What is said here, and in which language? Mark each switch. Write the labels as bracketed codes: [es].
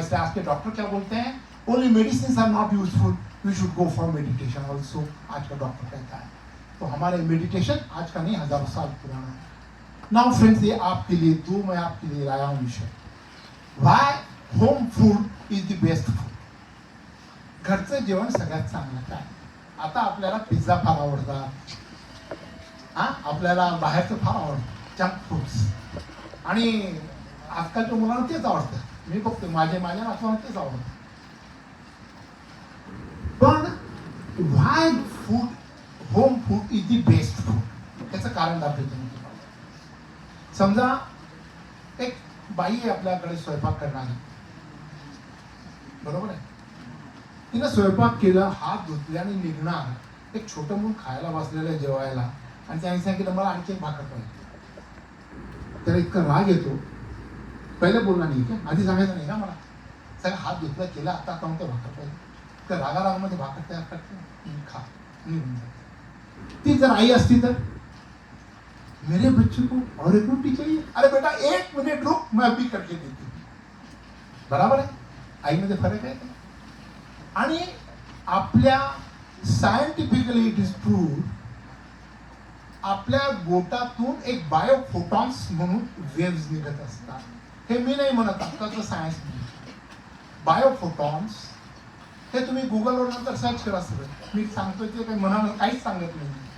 [hi] इसलिए आज के डॉक्टर क्या बोलते हैं, [en] only medicine are not useful, we should go for meditation also, [hi] आज का डॉक्टर कहता है। तो हमारे मेडिटेशन आज का नहीं, हजारों साल पुराना है। नाउ फ्रेंड्स, ये आपके लिए दो मैं आपके लिए लाया हूं विषय, [en] Why home food is the best food. [mr] घरचं जेवण सगळ्यात चांगलं काय। आता आपल्याला पिझ्झा फार आवडतात, आपल्याला बाहेरचं फार आवडतं, जंक फूड्स, आणि आजकालच्या मुलांना तेच आवडतं। मी बघतो माझ्या नातवांना तेच आवडतं। पण [en] why food, home food is the best food, [mr] त्याचं कारण दाखवतो मी तुम्हाला। समजा एक बाई आहे आपल्याकडे स्वयंपाक करणारी, बरोबर आहे, तिनं स्वयंपाक केला, हात धुतले आणि निघणार, एक छोटं मूल खायला बसलेलं जेवायला, आणि त्याने सांगितलं मला आणखी एक भाकर पाहिजे। त्याला इतका राग येतो, पहिले बोलला नाही का, आधी सांगायचं नाही का मला, सगळं हात धुतला केला, आता कोणतं भाकर पाहिजे, तर रागारागामध्ये भाकर तयार करते, खा, निघून जाते। ती जर आई असती तर, [hi] मेरे बच्चे को और एक रोटी चाहिए, अरे बेटा 1 मिनट रुक, मैं अभी करके देती हूँ। [mr] बराबर आहे, आईमध्ये फरक आहे। आणि आपल्या सायंटिफिकली [en] it is proved, [mr] आपल्या बोटातून एक बायोफोटॉन्स म्हणून वेव्स निघत असतात। हे मी नाही म्हणत, आत्ताचं सायन्स म्हणून बायोफोटॉन्स, हे तुम्ही गुगलवर नंतर सर्च करा सगळं, मी सांगतोय ते काही म्हणाल काहीच सांगत नाही।